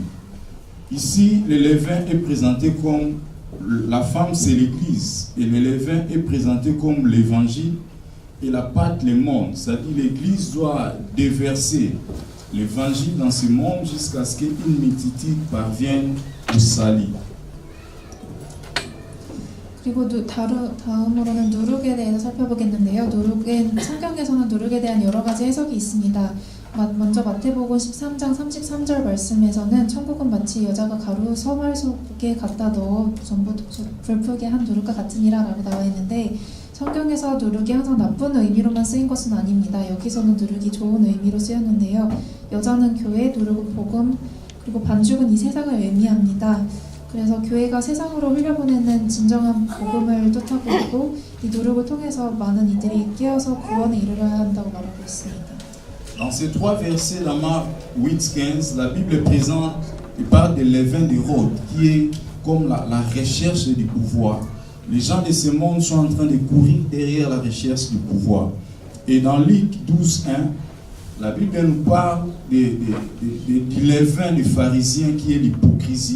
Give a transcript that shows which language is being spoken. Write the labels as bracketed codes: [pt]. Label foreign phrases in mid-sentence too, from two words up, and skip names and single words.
[fr] Ici, le levain est présenté comme la femme, c'est l'Église, et le levain est présenté comme l'Évangile, et la pâte, le monde. C'est-à-dire l'Église doit déverser l'Évangile dans ce monde jusqu'à ce qu'une multitude parvienne au salut. [ko] 그리고 다음으로는 누룩에 대해서 살펴보겠는데요. 성경에서는 누룩에 대한 여러 가지 해석이 있습니다. 먼저 마태복음 13장 33절 말씀에서는 천국은 마치 여자가 가루 서말 속에 갖다 넣어 전부 불풀게 한 누룩과 같으니라 라고 나와 있는데 성경에서 누룩이 항상 나쁜 의미로만 쓰인 것은 아닙니다. 여기서는 누룩이 좋은 의미로 쓰였는데요. 여자는 교회, 누룩은 복음, 그리고 반죽은 이 세상을 의미합니다. 그래서 교회가 세상으로 흘려보내는 진정한 복음을 뜻하고 있고 이 누룩을 통해서 많은 이들이 깨어서 구원에 이르러야 한다고 말하고 있습니다. [fr] Dans ces 3 versets, dans Marc 8:15, la Bible présente et parle de levain de Rhodes, qui est comme la recherche du pouvoir. Les gens de ce monde sont en train de courir derrière la recherche du pouvoir. Et dans Luc 12:1, la Bible nous parle du levain des pharisiens qui est l'hypocrisie.